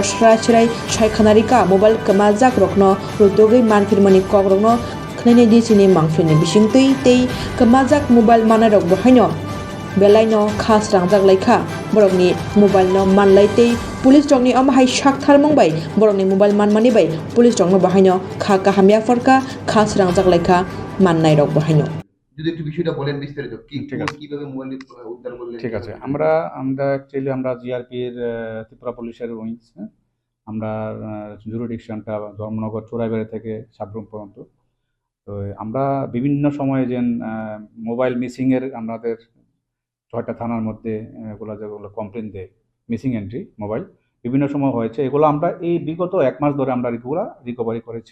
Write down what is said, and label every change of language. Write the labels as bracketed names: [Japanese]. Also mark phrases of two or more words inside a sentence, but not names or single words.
[Kok Borok] Srai Saikhanarika mobile kamajak rokno rutogui manfirmani kogrokno khnani disini mangfini bisingtui tei kamajak mobile manai rok bohaino belaino khas rangjak laika borokni mobile no manlai tei police rokni amhai sakthar mongbai borokni mobile manmani bai police rokno bahaino kha kahamya forka khas rangjak laika mannai rok bahaino [Bangla] যদি একটু বিষয়টা বলেন বিস্তারিত ঠিক আছে। কিভাবে মোবাইল উদ্ধার করলেন? ঠিক আছে, আমরা অ্যাকচুয়ালি আমরা জিআরপির ত্রিপুরা পুলিশের উইংস, আমরা জুরিডিকশনটা ধর্মনগর চোরাইবাড়ি থেকে সাবরুম পর্যন্ত। তো আমরা বিভিন্ন সময়ে যে মোবাইল মিসিংয়ের আমাদের ৬টা থানার মধ্যে এগুলো যেগুলো কমপ্লেন দেয় মিসিং এন্ট্রি মোবাইল বিভিন্ন সময় হয়েছে, এগুলো আমরা এই বিগত ১ মাস ধরে আমরা এগুলো রিকভারি করেছি।